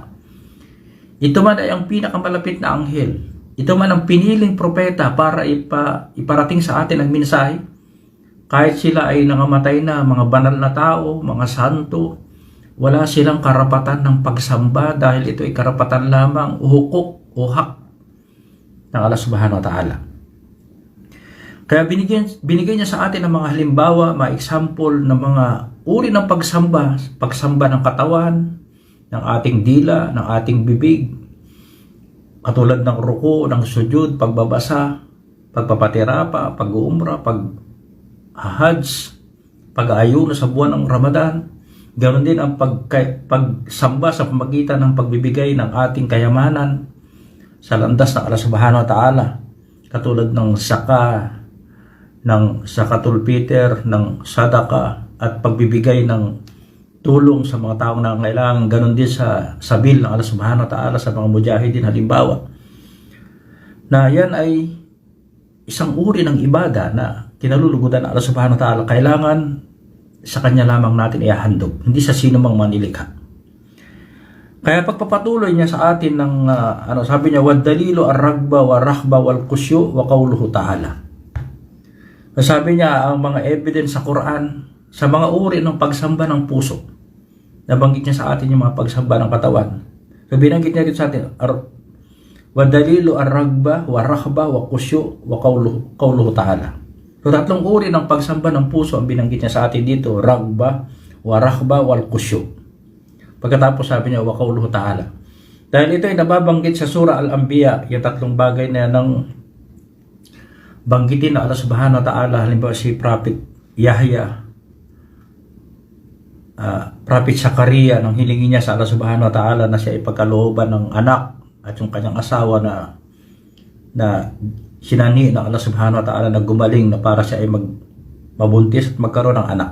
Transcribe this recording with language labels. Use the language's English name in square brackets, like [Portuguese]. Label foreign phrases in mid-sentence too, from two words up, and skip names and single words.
[Filipino] Ito man ay ang pinakamalapit na anghel, ito man ang piniling propeta para iparating sa atin ang mensahe. Kahit sila ay nangamatay na, mga banal na tao, mga santo, wala silang karapatan ng pagsamba dahil ito ay karapatan lamang o hukuk o hak ng Allah [Arabic] سبحانه وتعالى. [Filipino] Kaya binigay niya sa atin ng mga halimbawa, mga example ng mga uri ng pagsamba ng katawan, ng ating dila, ng ating bibig, katulad ng ruku, ng sujud, pagbabasa, pagpapatirapa, pag-uumra, Hajj, pag-aayuno sa buwan ng Ramadan. Ganoon din ang pagsamba sa pamagitan ng pagbibigay ng ating kayamanan sa landas ng Allah [Arabic] سبحانه وتعالى, [Filipino] katulad ng [Arabic] زكاة الفطر, [Filipino] ng sadaka, at pagbibigay ng tulong sa mga taong nangangailangan. Ganoon din sa sabil ng Allah [Arabic] سبحانه وتعالى [Filipino] sa mga mujahidin, halimbawa, na yan ay isang uri ng ibada na kinalulugudan ng Allah [Arabic] سبحانه وتعالى. [Filipino] Kailangan sa kanya lamang natin ihahandog, hindi sa sino mang manilikha. Kaya pagpapatuloy niya sa atin ng sabi niya, [Arabic] والدليل الرغبة والرهبة والخشوع وقوله تعالى. [Filipino] Sabi niya, ang mga evidence sa Quran sa mga uri ng pagsamba ng puso, nabanggit niya sa atin yung mga pagsamba ng katawan. So binanggit niya rin sa atin, [Arabic] والدليل الرغبة والرهبة والخشوع وقوله تعالى. [Filipino] So tatlong uri ng pagsamba ng puso ang binanggit niya sa atin dito, [Arabic] الرغبة والرهبة والخشوع. [Filipino] Pagkatapos sabi niya [Arabic] وقوله تعالى. [Filipino] Dahil ito ay nababanggit sa Surah Al-Anbiya, yung tatlong bagay na nang banggitin na Allah [Arabic] سبحانه وتعالى, [Filipino] halimbawa si Prophet Yahya Prophet Zakaria nang hilingin niya sa Allah [Arabic] سبحانه وتعالى [Filipino] na siya ipagkalooban ng anak at yung kanyang asawa na sinani ng Allah [Arabic] سبحانه وتعالى [Filipino] na gumaling na para siya ay mabuntis at magkaroon ng anak.